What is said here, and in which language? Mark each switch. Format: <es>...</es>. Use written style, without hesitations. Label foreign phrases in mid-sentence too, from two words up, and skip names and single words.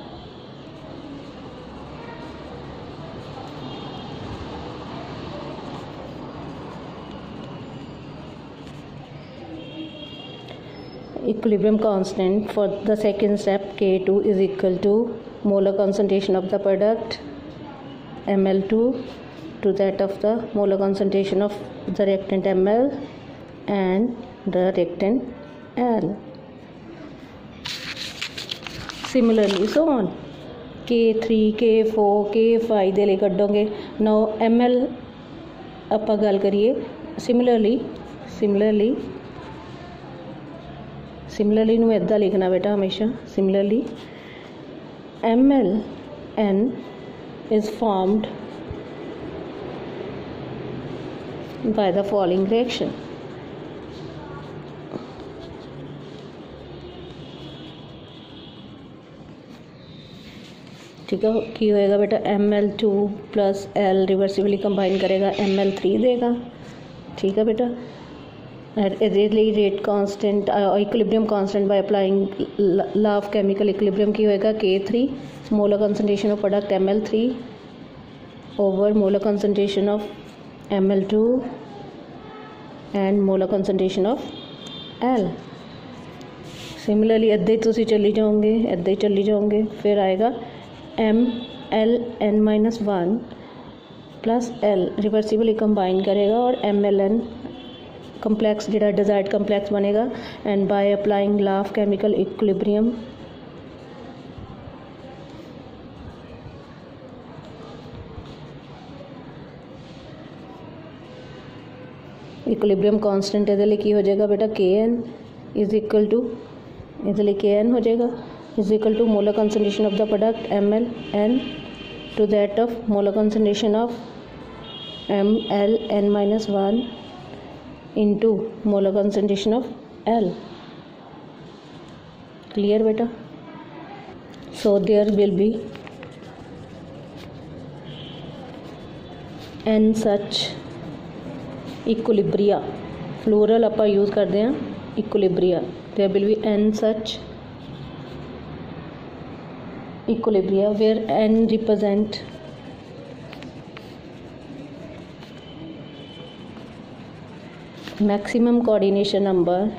<en>Equilibrium constant for the second step K2 is equal to molar concentration of the product ML2 to that of the molar concentration of the reactant ML and the reactant L. Similarly so on.</en> <pa>K3, K4, K5 ਦੇ ਲਈ ਕੱਢੋਗੇ. Now ML ਆਪਾਂ ਗੱਲ ਕਰੀਏ. Similarly ਨੂੰ ਇੱਦਾਂ ਲਿਖਣਾ ਬੇਟਾ ਹਮੇਸ਼ਾ.</pa> <en>Similarly MLN is formed by the following reaction.</en> <hi>ठीक है,</hi> <pa>ਕੀ ਹੋਏਗਾ</pa> <hi>बेटा ML2 प्लस L</hi> <en>reversibly combine</en> <hi>करेगा ML3 देगा. ठीक है बेटा.</hi> <en>rate constant, equilibrium constant by applying law of chemical equilibrium</en> <pa>ਕੀ ਹੋਏਗਾ</pa> <en>K3 molar concentration of product ML3 over molar concentration of ML2 and molar concentration of L.</en> <pa>Similarly ਇੱਦਾਂ ਹੀ ਤੁਸੀਂ ਚੱਲੀ ਜਾਓਗੇ.</pa> <hi>फिर आएगा</hi> <en>MLN-1 plus L reversibly combine</en> <hi>करेगा और</hi> <en>MLN complex ਜਿਹੜਾ desired complex बनेगा, and by applying law of chemical equilibrium equilibrium constant</en> <pa>ਇਹਦੇ ਲਈ ਕੀ ਹੋ ਜਾਏਗਾ ਬੇਟਾ Kn</pa> <en>is equal to,</en> <pa>ਇਹਦੇ ਲਈ</pa> <en>Kn</en> <pa>ਹੋ ਜਾਏਗਾ</pa> <en>is equal to molar concentration of the product ml n to that of molar concentration of ml n minus 1 into molar concentration of L. Clear beta? So there will be n such equilibria, plural ਆਪਾਂ</en> <hi>यूज़ करते हैं</hi> <en>equilibria. There will be n such equilibria where n represent maximum coordination number</en>